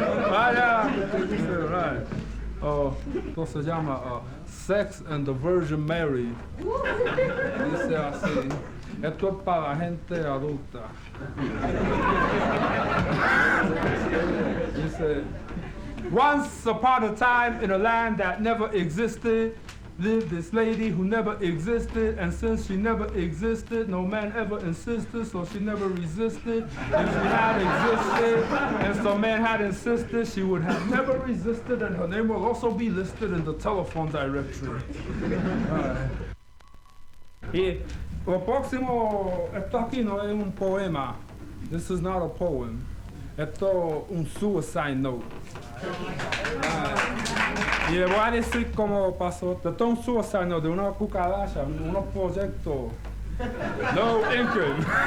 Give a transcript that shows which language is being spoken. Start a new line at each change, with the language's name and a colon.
Spanish: Vaya. Right. Esto se llama Sex and the Virgin Mary. Dice así. Esto es para la gente adulta.
English: Dice, once upon a time in a land that never existed, lived this lady who never existed, and since she never existed, no man ever insisted, so she never resisted. If she had existed, and some man had insisted, she would have never resisted, and her name will also be listed in the telephone directory.
Spanish: Y lo próximo, esto aquí no es un poema.
English: This is not a poem. Esto es un suicide note.
Spanish: Y le voy a decir cómo pasó. Esto es un suicide note de una cucaracha, unos proyectos. No Incan.